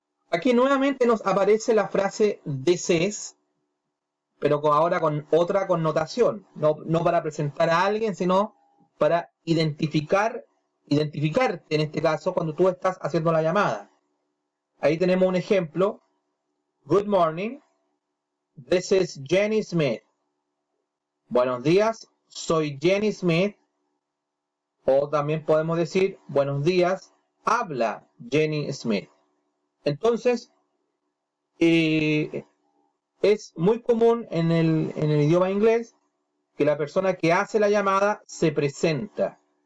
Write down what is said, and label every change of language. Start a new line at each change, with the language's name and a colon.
Spanish: Aquí nuevamente nos aparece la frase this is, pero ahora con otra connotación, no para presentar a alguien, sino para identificarte en este caso cuando tú estás haciendo la llamada. Ahí tenemos un ejemplo.
English: Good morning, this is Jenny Smith.
Spanish: Buenos días, soy Jenny Smith. O también podemos decir, buenos días, habla Jenny Smith. Entonces, es muy común en el idioma inglés que la persona que hace la llamada se presenta.